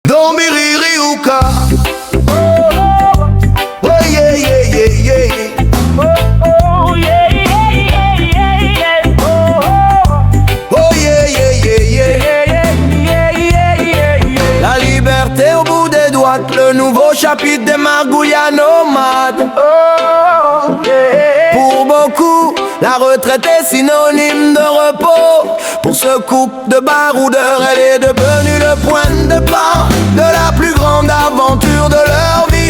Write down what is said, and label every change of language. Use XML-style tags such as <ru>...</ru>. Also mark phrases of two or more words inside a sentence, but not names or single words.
<fr>Dombiririuka. Oh yeah yeah yeah yeah. Oh yeah yeah yeah yeah. Oh yeah yeah yeah yeah. La liberté au bout des doigts, le nouveau chapitre des margouillas nomades. Pour beaucoup, la retraite est synonyme de repos. Pour ce couple de baroudeurs, elle est devenue le point de départ de la plus grande aventure de leur vie.</fr>